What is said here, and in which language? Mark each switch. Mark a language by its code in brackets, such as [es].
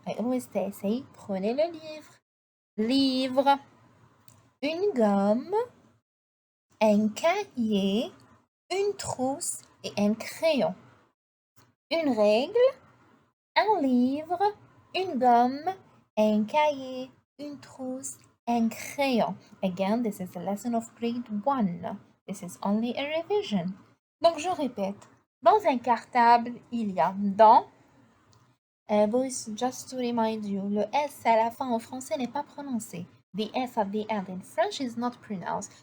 [en] I always say, [fr] prenez le livre, une gomme, un cahier, une trousse et un crayon. Une règle, un livre, une gomme, un cahier, une trousse, un crayon. [en] Again, this is a lesson of grade 1. This is only a revision. [fr] Donc, je répète. Dans un cartable, il y a dans. [en] Boys, just to remind you, [fr] le S à la fin en français n'est pas prononcé. [en] The S at the end in French is not pronounced.